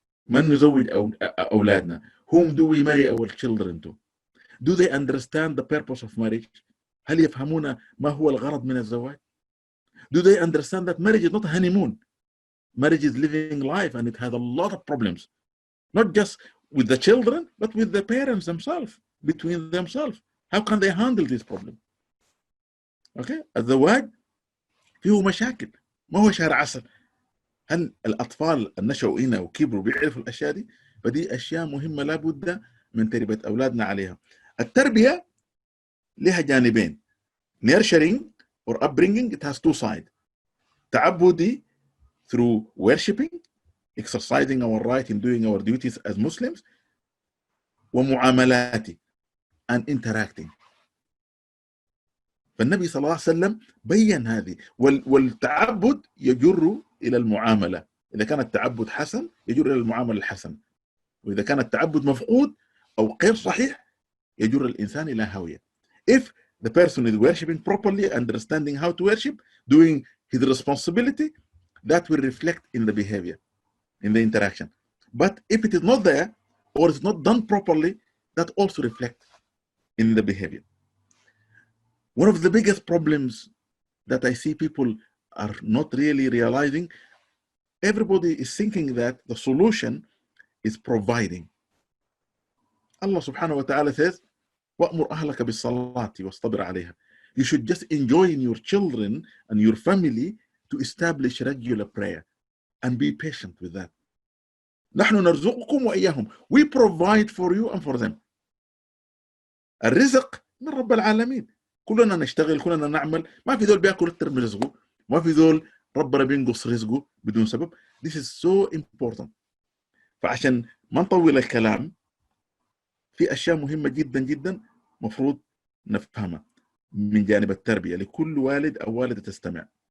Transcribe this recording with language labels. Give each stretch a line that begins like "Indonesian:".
Arabic: من نزوج أولادنا؟
English: Whom do we marry our children to? Do they understand the purpose of marriage?
Arabic: هل يفهمون ما هو الغرض من الزواج؟
English: Do they understand that marriage is not a honeymoon? Marriage is living life and it has a lot of problems, not just with the children but with the parents themselves, between themselves. How can they handle this problem? Okay?
Arabic: الزواج فيه مشاكل، ما هو شهر عسل. هل الأطفال النشأوا هنا وكبروا بيعرفوا الأشياء دي؟ فدي أشياء مهمة لابد من تربية أولادنا عليها. التربية لها جانبين.
English: Nurturing or upbringing, it has two sides. تعبدي through worshipping, exercising our right in doing our duties as Muslims, ومعاملاتي and interacting.
Arabic: فالنبي صلى الله عليه وسلم بيّن هذه، والتعبد يجر إلى المعاملة. إذا كان التعبد حسن يجر إلى المعاملة الحسن، وإذا كان التعبد مفقود أو غير صحيح يجر الإنسان إلى هاوية.
English: If the person is worshipping properly, understanding how to worship, doing his responsibility, that will reflect in the behavior, in the interaction. But if it is not there, or it's not done properly, that also reflects in the behavior. One of the biggest problems that I see people are not really realizing, everybody is thinking that the solution is providing. Allah subhanahu wa ta'ala says,
Arabic: وَأْمُرْ أَهْلَكَ بِالصَّلَاةِ وَاصْطَبِرْ عَلَيْهَا.
English: You should just enjoy in your children and your family to establish regular prayer and be patient with that.
Arabic: نحن نرزقكم وإياهم.
English: We provide for you and for them.
Arabic: الرزق من رب العالمين. كلنا نشتغل، كلنا نعمل، ما في ذول بياكل أكتر من رزقه، ما في ذول ربنا بينقص رزقه بدون سبب.
English: This is so important.
Arabic: فعشان ما نطول الكلام، في أشياء مهمة جدا جدا مفروض نفهمها من جانب التربية لكل والد أو والدة تستمع.